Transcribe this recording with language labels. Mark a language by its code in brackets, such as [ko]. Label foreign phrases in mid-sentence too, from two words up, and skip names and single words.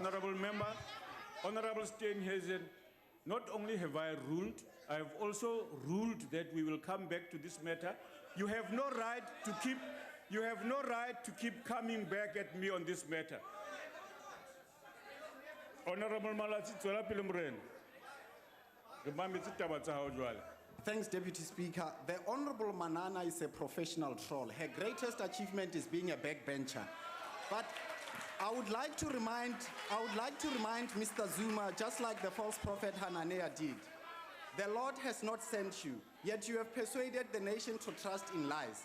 [en] Honourable member, Honourable Steenhuisen, not only have I ruled, I have also ruled that we will come back to this matter. You have no right to keep coming back at me on this matter. Honourable Malachi, [st] tswela pele morena. Re mametse taba tsa hao jwale. [en] Thanks, Deputy Speaker. The Honourable Manana is a professional troll. Her greatest achievement is being a backbencher. But I would like to remind Mr. Zuma, just like the false prophet Hananiah did, the Lord has not sent you, yet you have persuaded the nation to trust in lies.